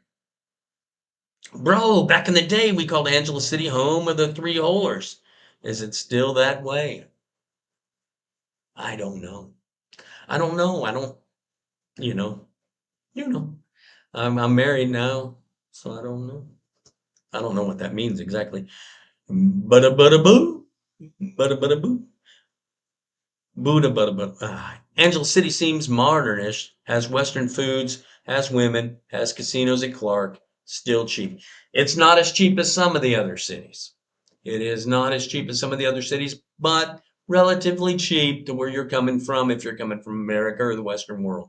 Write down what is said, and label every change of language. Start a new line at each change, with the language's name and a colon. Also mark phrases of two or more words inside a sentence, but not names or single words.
English: Bro, back in the day, we called Angeles City home of the three holers. Is it still that way? I don't know. I don't know. I don't, you know, you know. I'm married now, so I don't know. I don't know what that means exactly. Bada bada boo. Bada bada boo. Buddha bada bada. Angeles City seems modernish, has Western foods, has women, has casinos at Clark, still cheap. It's not as cheap as some of the other cities. It is not as cheap as some of the other cities, but relatively cheap to where you're coming from if you're coming from America or the Western world.